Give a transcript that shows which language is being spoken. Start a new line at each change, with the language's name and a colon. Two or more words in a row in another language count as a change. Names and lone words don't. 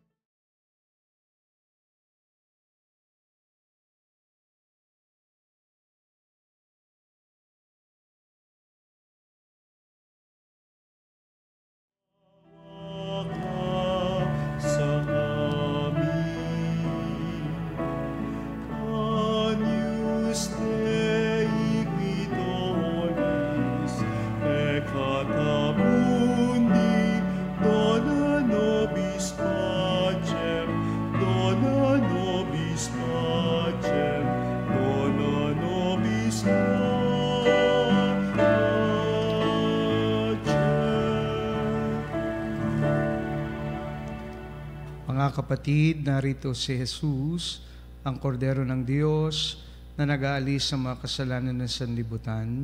Filipino: Sa amin,
Latin: Agnus Dei qui tollis peccata mundi, dona nobis pacem, dona nobis pacem, dona nobis pacem.
Filipino: Mga kapatid, narito si Jesus, ang kordero ng Diyos na nag-aalis sa mga kasalanan ng sanlibutan.